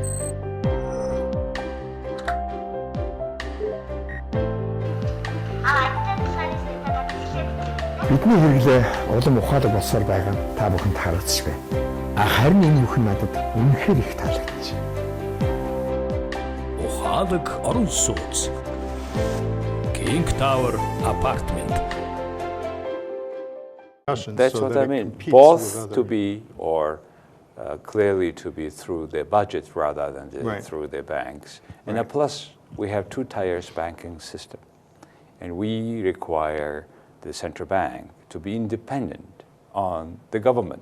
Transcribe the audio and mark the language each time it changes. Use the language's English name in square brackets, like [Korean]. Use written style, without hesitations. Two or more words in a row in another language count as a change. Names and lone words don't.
[Mongolian] Бидний хэрэглээ улам ухаалаг болсоор байгаа нь та бүхэнд харагдчих байна. Харин энэ бүхэн надад үнэхээр их таалагдчих. Ухаалаг орон сууц. King Tower Apartment. [English] That's what I mean. Both to be, or clearly to be through the budget rather than through the banks. And plus, we have two-tier banking system, and we require the central bank to be independent on the government.